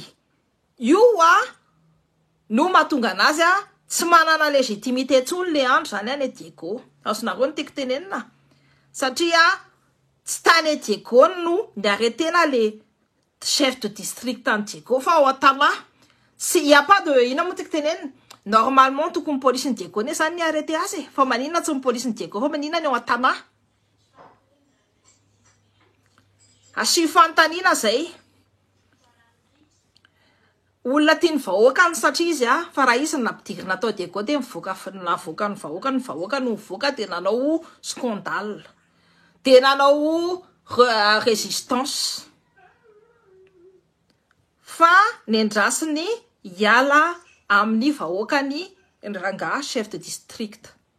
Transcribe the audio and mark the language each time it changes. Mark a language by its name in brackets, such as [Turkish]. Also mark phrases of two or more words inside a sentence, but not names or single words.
[Malagasy] Io no mahatonga anazy tsy manana légitimité tsony le andro zany any Diego. Azonareo ny tiako tenenina satria tsy tany Diego no niaretena le [French] chef de district en [Malagasy] Diego fa ao Tana [French] il y a pas de [Malagasy] ina mo tiako tenenina normalement tokony police ny Diego ne zany niarete azy fa maninona tsy ny police ny Diego fa maninona ny ao Tana asy fantanina zay olona tiany vahoakany satria izy fa raha izy nampidirina atao Diego de mivoaka ny vahoaka no mivoaka de nanao scandale de nanao résistance fa nendrasiny hiala amin'ny vahoakany rangahy [French] chef de district.